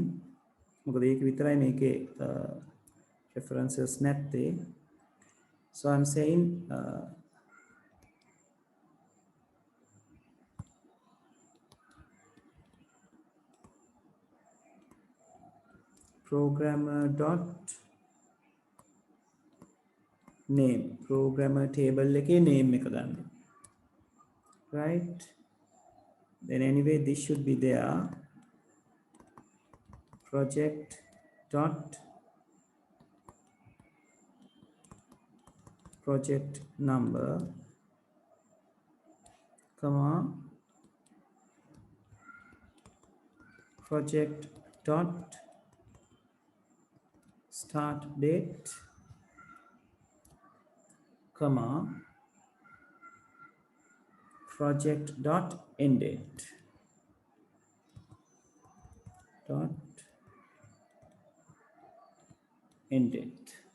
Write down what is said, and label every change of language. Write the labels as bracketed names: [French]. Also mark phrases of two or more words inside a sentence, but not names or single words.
[Sinhala] මොකද ඒක විතරයි මේකේ references නැත්තේ. [English] So I'm saying programmer dot name, programmer table [Sinhala] එකේ name එක ගන්න. [English] Right, then anyway this should be there. Project dot project number, comma project dot start date, comma project dot end date, dot end date.